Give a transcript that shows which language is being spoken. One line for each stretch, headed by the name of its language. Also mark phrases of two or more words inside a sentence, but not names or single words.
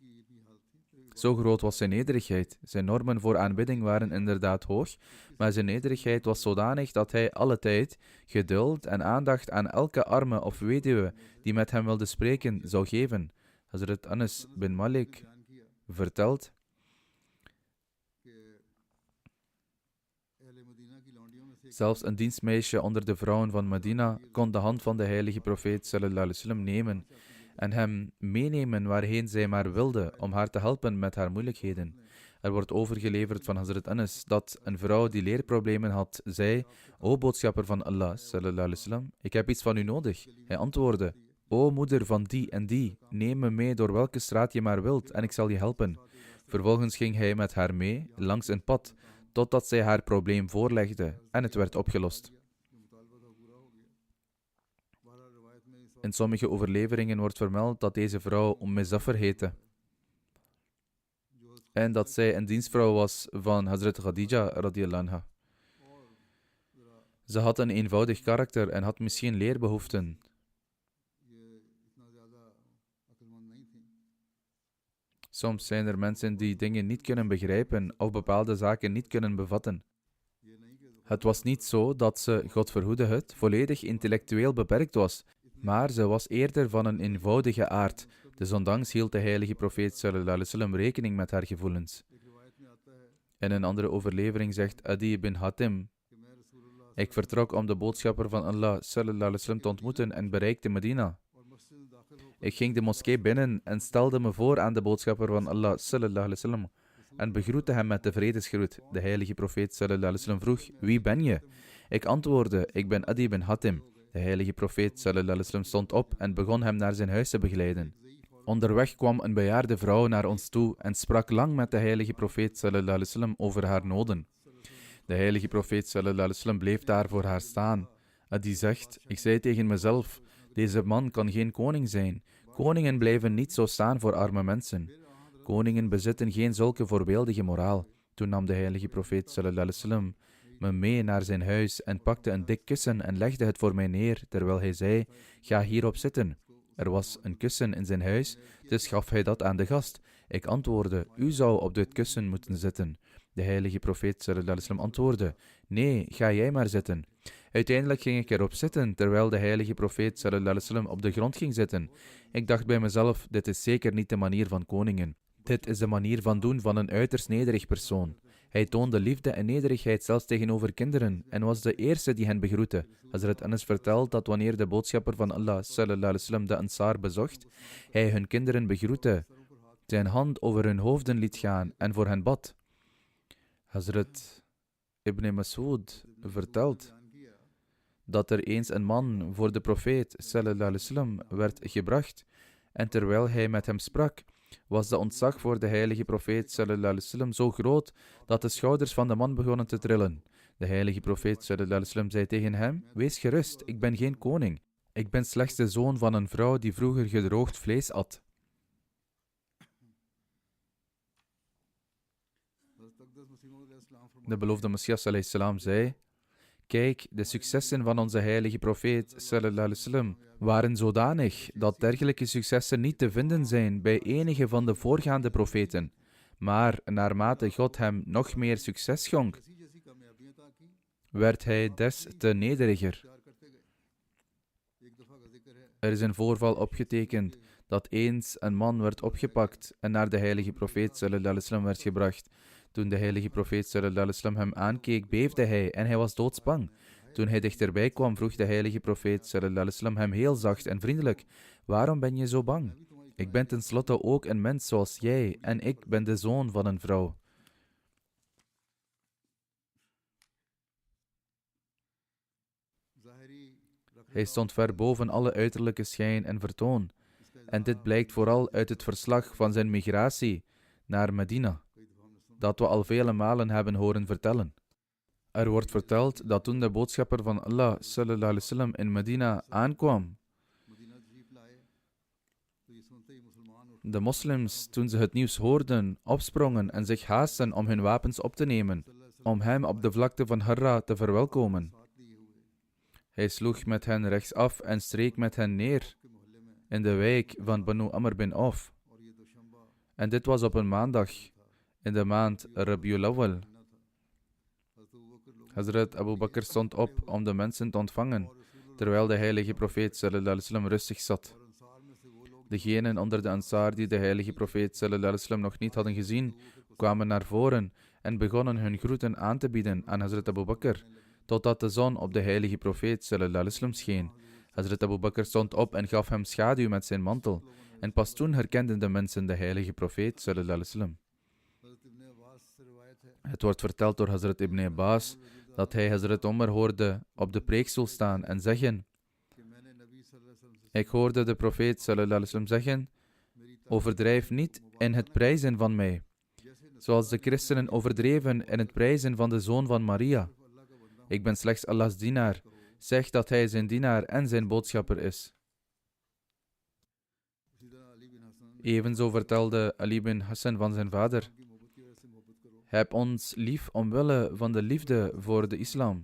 Dutch: Zo groot was zijn nederigheid. Zijn normen voor aanbidding waren inderdaad hoog, maar zijn nederigheid was zodanig dat hij alle tijd geduld en aandacht aan elke arme of weduwe die met hem wilde spreken zou geven. Hazrat Anas bin Malik vertelt: zelfs een dienstmeisje onder de vrouwen van Medina kon de hand van de heilige profeet
Arabic: صلى الله عليه وسلم
Dutch: nemen en hem meenemen waarheen zij maar wilde om haar te helpen met haar moeilijkheden. Er wordt overgeleverd van Hazrat Anas dat een vrouw die leerproblemen had, zei: O boodschapper van Allah
Arabic: صلى الله عليه وسلم,
Dutch: ik heb iets van u nodig. Hij antwoordde: O moeder van die en die, neem me mee door welke straat je maar wilt en ik zal je helpen. Vervolgens ging hij met haar mee langs een pad, totdat zij haar probleem voorlegde en het werd opgelost. In sommige overleveringen wordt vermeld dat deze vrouw Zafar heette en dat zij een dienstvrouw was van Hazrat Khadija
Arabic: رضي الله عنها.
Dutch: Ze had een eenvoudig karakter en had misschien leerbehoeften. Soms zijn er mensen die dingen niet kunnen begrijpen of bepaalde zaken niet kunnen bevatten. Het was niet zo dat ze, God verhoede het, volledig intellectueel beperkt was, maar ze was eerder van een eenvoudige aard. Desondanks hield de heilige profeet
Arabic: صلى الله عليه وسلم
Dutch: rekening met haar gevoelens. In een andere overlevering zegt Adi bin Hatim: ik vertrok om de boodschapper van Allah
Arabic: صلى الله عليه وسلم
Dutch: te ontmoeten en bereikte Medina. Ik ging de moskee binnen en stelde me voor aan de boodschapper van Allah
Arabic: صلى الله عليه وسلم
Dutch: en begroette hem met de vredesgroet. De heilige profeet
Arabic: صلى الله عليه وسلم
Dutch: vroeg: wie ben je? Ik antwoordde: ik ben Adi bin Hatim. De heilige profeet
Arabic: صلى الله عليه وسلم
Dutch: stond op en begon hem naar zijn huis te begeleiden. Onderweg kwam een bejaarde vrouw naar ons toe en sprak lang met de heilige profeet
Arabic: صلى الله عليه وسلم
Dutch: over haar noden. De heilige profeet
Arabic: صلى الله عليه وسلم
Dutch: bleef daar voor haar staan. Adi zegt: ik zei tegen mezelf: deze man kan geen koning zijn. Koningen blijven niet zo staan voor arme mensen. Koningen bezitten geen zulke voorbeeldige moraal. Toen nam de heilige profeet
Arabic: صلى الله عليه وسلم
Dutch: me mee naar zijn huis en pakte een dik kussen en legde het voor mij neer, terwijl hij zei: ga hierop zitten. Er was een kussen in zijn huis, dus gaf hij dat aan de gast. Ik antwoordde: u zou op dit kussen moeten zitten. De heilige profeet
Arabic: صلى الله عليه وسلم
Dutch: antwoordde: nee, ga jij maar zitten. Uiteindelijk ging ik erop zitten, terwijl de heilige profeet
Arabic: صلى الله عليه وسلم
Dutch: op de grond ging zitten. Ik dacht bij mezelf: dit is zeker niet de manier van koningen. Dit is de manier van doen van een uiterst nederig persoon. Hij toonde liefde en nederigheid zelfs tegenover kinderen en was de eerste die hen begroette. Hazrat Anas vertelt dat wanneer de boodschapper van Allah
Arabic: صلى الله عليه وسلم
Dutch: de Ansar bezocht, hij hun kinderen begroette, zijn hand over hun hoofden liet gaan en voor hen bad. Hazrat Ibn Mas'ud vertelt dat er eens een man voor de profeet
Arabic: صلى الله عليه وسلم
Dutch: werd gebracht en terwijl hij met hem sprak, was de ontzag voor de heilige profeet
Arabic: صلى الله عليه وسلم
Dutch: zo groot dat de schouders van de man begonnen te trillen. De heilige profeet
Arabic: صلى الله عليه وسلم
Dutch: zei tegen hem: wees gerust, ik ben geen koning. Ik ben slechts de zoon van een vrouw die vroeger gedroogd vlees at. De beloofde Messias
Arabic: عليه السلام
Dutch: zei: kijk, de successen van onze heilige profeet
Arabic: صلى الله عليه وسلم
Dutch: waren zodanig dat dergelijke successen niet te vinden zijn bij enige van de voorgaande profeten. Maar naarmate God hem nog meer succes schonk, werd hij des te nederiger. Er is een voorval opgetekend dat eens een man werd opgepakt en naar de heilige profeet
Arabic: صلى الله عليه وسلم
Dutch: werd gebracht. Toen de heilige profeet
Arabic: صلى الله عليه وسلم
Dutch: hem aankeek, beefde hij en hij was doodsbang. Toen hij dichterbij kwam, vroeg de heilige profeet
Arabic: صلى الله عليه وسلم
Dutch: hem heel zacht en vriendelijk: waarom ben je zo bang? Ik ben tenslotte ook een mens zoals jij en ik ben de zoon van een vrouw. Hij stond ver boven alle uiterlijke schijn en vertoon. En dit blijkt vooral uit het verslag van zijn migratie naar Medina, dat we al vele malen hebben horen vertellen. Er wordt verteld dat toen de boodschapper van Allah
Arabic: صلى الله عليه وسلم
Dutch: in Medina aankwam, de moslims, toen ze het nieuws hoorden, opsprongen en zich haasten om hun wapens op te nemen, om hem op de vlakte van Harra te verwelkomen. Hij sloeg met hen rechtsaf en streek met hen neer in de wijk van Banu Amr bin Auf. En dit was op een maandag in de maand Rabiul Awwal. Hazrat Abu Bakr stond op om de mensen te ontvangen, terwijl de heilige profeet
Arabic: صلى الله عليه وسلم
Dutch: rustig zat. Degenen onder de Ansar die de heilige profeet
Arabic: صلى الله عليه وسلم
Dutch: nog niet hadden gezien, kwamen naar voren en begonnen hun groeten aan te bieden aan Hazrat Abu Bakr, totdat de zon op de heilige profeet
Arabic: صلى الله عليه وسلم
Dutch: scheen. Hazrat Abu Bakr stond op en gaf hem schaduw met zijn mantel, en pas toen herkenden de mensen de heilige profeet
Arabic: صلى الله عليه وسلم.
Dutch: Het wordt verteld door Hazrat Ibn Abbas dat hij Hazrat Omar hoorde op de preekstoel staan en zeggen: ik hoorde de profeet
Arabic: صلى الله عليه وسلم
Dutch: zeggen: overdrijf niet in het prijzen van mij, zoals de christenen overdreven in het prijzen van de zoon van Maria. Ik ben slechts Allahs dienaar. Zeg dat hij zijn dienaar en zijn boodschapper is. Evenzo vertelde Ali bin Hassan van zijn vader: heb ons lief omwille van de liefde voor de islam.